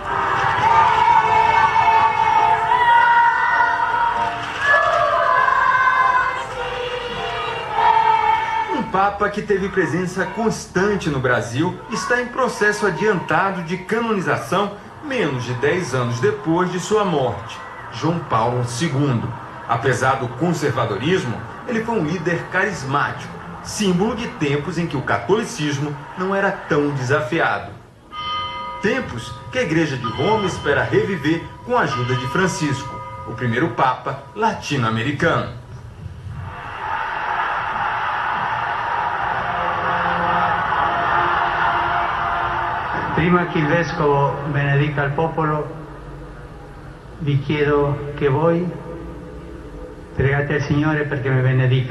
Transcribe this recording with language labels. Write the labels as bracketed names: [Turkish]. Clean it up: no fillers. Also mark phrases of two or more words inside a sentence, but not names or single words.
[Portuguese] Um Papa que teve presença constante no Brasil está em processo adiantado de canonização menos de 10 anos depois de sua morte, João Paulo II. Apesar do conservadorismo, ele foi um líder carismático, símbolo de tempos em que o catolicismo não era tão desafiado. Tempos que a Igreja de Roma espera reviver com a ajuda de Francisco, o primeiro Papa latino-americano. [Italian] Prima che il Vescovo benedica il popolo, vi chiedo che voi pregate al Signore perché mi benedica.